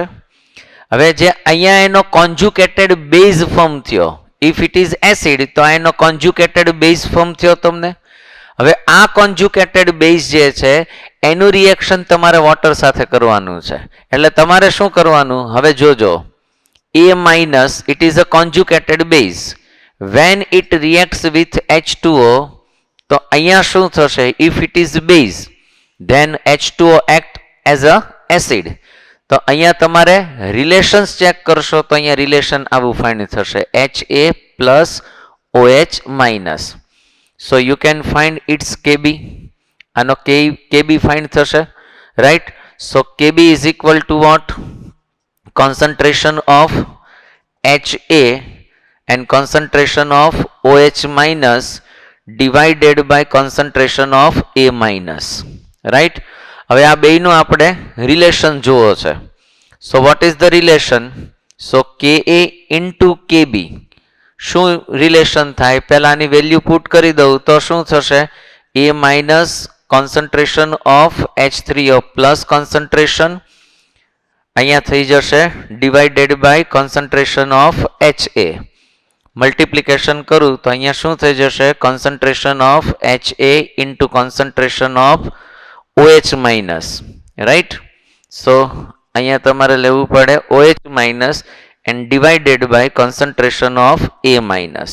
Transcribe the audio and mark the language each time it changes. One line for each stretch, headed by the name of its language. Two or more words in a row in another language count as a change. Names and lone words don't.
Gujarati: હવે જે અહીંયા એનો
English: conjugated base form
Gujarati: થયો,
English: if it is acid
Gujarati: તો એનો
English: conjugated base form
Gujarati: થયો તમને. હવે આ
English: conjugated base
Gujarati: જે છે એનું રિએક્શન તમારે વોટર સાથે કરવાનું છે. એટલે તમારે શું કરવાનું હવે જોજો,
English: A minus it is a conjugated base. When it reacts with H2O
Gujarati: તો અહીંયા શું થશે?
English: If it is base then H2O act as a acid.
Gujarati: તો અહીંયા તમારે રિલેશન્સ ચેક કરશો તો અહીંયા રિલેશન આવું ફાઇન્ડ થશે
English: HA plus OH minus. So you can find its KB.
Gujarati: આનો KB ફાઇન્ડ થશે,
English: right? So KB is equal to what? Concentration of HA and concentration of OH minus divided by concentration of A minus, right?
Gujarati: હવે આ બેયનું આપણે રિલેશન જોવો છે.
English: So what is the relation? So Ka into Kb
Gujarati: શું રિલેશન થાય? પહેલા આની વેલ્યુ પુટ કરી દઉં તો શું થશે?
English: A minus concentration of H3O plus concentration
Gujarati: અહીંયા થઈ જશે
English: divided by concentration of HA.
Gujarati: મલ્ટિપ્લિકેશન કરું તો અહીંયા શું થઈ જશે?
English: concentration of HA into concentration of OH minus, right. સો
Gujarati: અહીંયા તમારે લેવું પડે
English: OH minus and divided by concentration of A minus.